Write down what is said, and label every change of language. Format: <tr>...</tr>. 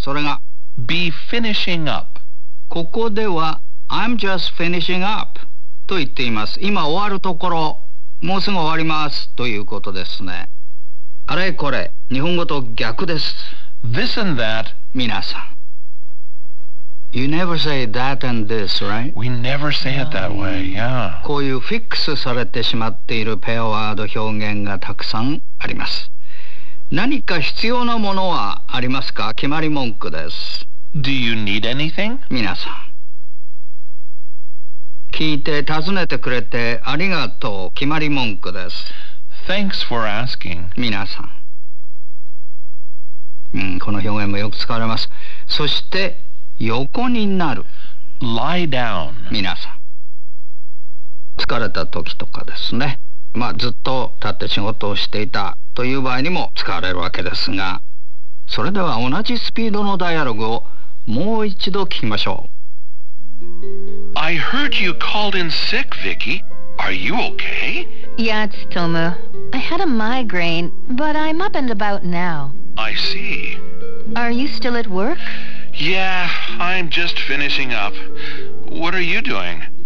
<ja>それが、</ja> <en>be finishing up。</en> <ja>ここでは、</ja> <en>I'm just finishing up</en> <ja>と言っています。今終わるところ、もうすぐ終わりますということですね。あれこれ、日本語と逆です。</ja> <en>This and that。</en> <ja>皆さん。</ja> <en>You never say that and this, right? We never say it that way, yeah.</en> <ja>こういうフィックスされてしまっているペアワード表現がたくさんあります。何か必要なものはありますか？決まり文句です。</ja> <en>Do you need anything?</en> <ja>皆さん。聞いて尋ねてくれてありがとう。決まり文句です。</ja> <en>Thanks for asking.</en> <ja>皆さん。この表現もよく使われます。そして、横になる。</ja> <en>Lie down.</en> <ja>皆さん。疲れた時とかですね。まあ、ずっと立って仕事をしていたという場合にも使われるわけですが。それでは同じスピードのダイアログをもう一度聞きましょう。</ja> <en>I heard you called in sick, Vicky. Are you okay? Yes, Tomu. I had a migraine, but I'm up and about now. I see. Are you still at work? Yeah, I'm just finishing up. What are you doing?</en>